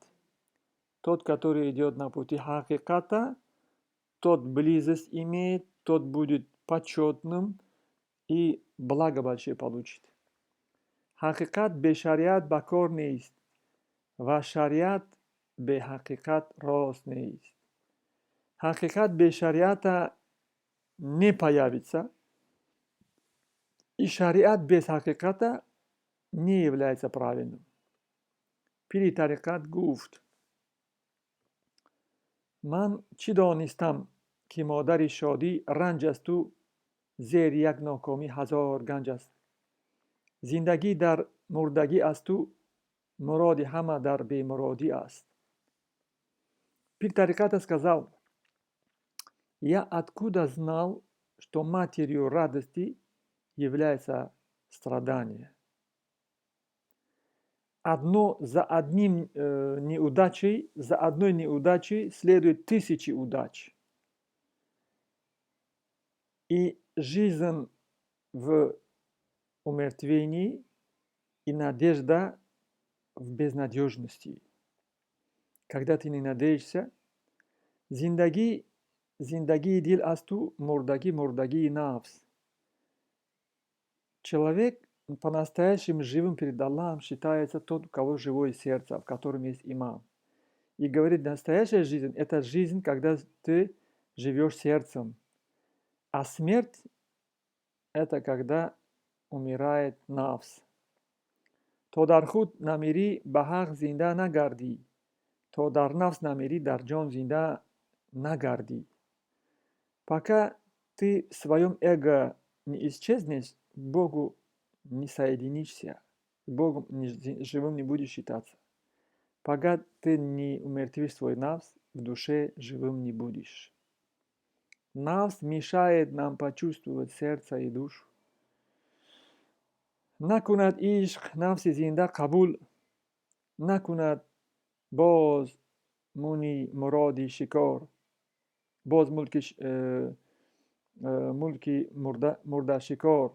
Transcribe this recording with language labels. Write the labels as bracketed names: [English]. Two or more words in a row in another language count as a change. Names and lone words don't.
[Russian] Тот, который идет на пути хақиқата, тот близость имеет, тот будет почетным и благо большое получит. [Tajik] Хақиқат бе шариат ба кор нест ва шариат бе ҳақиқат рост нест. [Russian] Ҳақиқат бе шариата не появится, и шариат без ҳақиқата не является правильным. [Tajik] Пири тариқат гуфт: ман чӣ донистам, ки модари шодӣ ранҷ асту, зери як нокомӣ ҳазор ганҷ аст. Зиндагӣ дар мурдагӣ асту, муроди ҳама дар бемуродӣ аст. [Russian] Пир тариқата сказал: я откуда знал, что матерью радости является страдание? За одной неудачей следует тысячи удач. И жизнь в умертвении, и надежда в безнадежности. Когда ты не надеешься, [Tajik] зиндаги дил асту, мурдаги нафс. [Russian] Человек по-настоящему живым перед Аллахом считается тот, у кого живое сердце, в котором есть иман. И говорит, настоящая жизнь – это жизнь, когда ты живешь сердцем. А смерть – это когда умирает нафс. [Tajik] То дар худ намирӣ ба ҳақ зинда нагардӣ, то дар нафс намирӣ дар ҷон зинда нагардӣ. [Russian] Пока ты в своем эго не исчезнешь, Богу не соединишься, Богом живым не будешь считаться. Пока ты не умертвишь свой нафс, в душе живым не будешь. Нафс мешает нам почувствовать сердце и душу. [Tajik] Накунад ишқ нафси зинда қабул, накунад боз муни муроди шикор, боз мульки мурда шикор.